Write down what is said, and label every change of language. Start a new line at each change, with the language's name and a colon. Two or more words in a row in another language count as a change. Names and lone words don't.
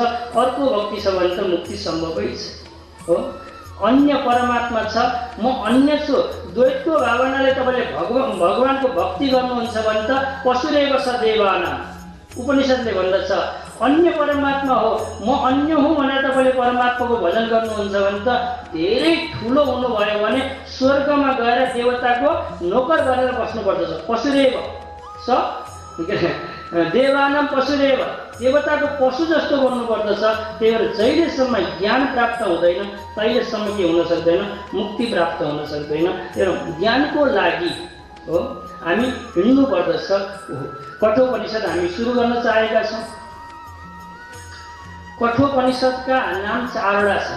Nepali: अर्को भक्ति छ भने त मुक्ति सम्भवै छ। हो, अन्य परमात्मा छ, म अन्य छु, द्वैतको भावनाले तपाईँले भगवानको भक्ति गर्नुहुन्छ भने त
Sanskrit: पशुरेव सदेवाना
Nepali: उपनिषदले भन्दछ। अन्य परमात्मा हो, म अन्य हुँ भनेर तपाईँले परमात्माको भजन गर्नुहुन्छ भने त धेरै ठुलो हुनुभयो भने स्वर्गमा गएर देवताको नोकर गरेर बस्नुपर्दछ।
Sanskrit: पशुरेव स देवानाम पशुरेव,
Nepali: देवताको पशु जस्तो बन्नुपर्दछ। त्यही भएर जहिलेसम्म ज्ञान प्राप्त हुँदैन तहिलेसम्म के हुन सक्दैन? मुक्ति प्राप्त हुन सक्दैन। तर ज्ञानको लागि हो हामी हिँड्नु पर्दछ। कठोपनिषद हामी सुरु गर्न चाहेका छौँ। कठोपनिषदका नाम चारवटा छन्।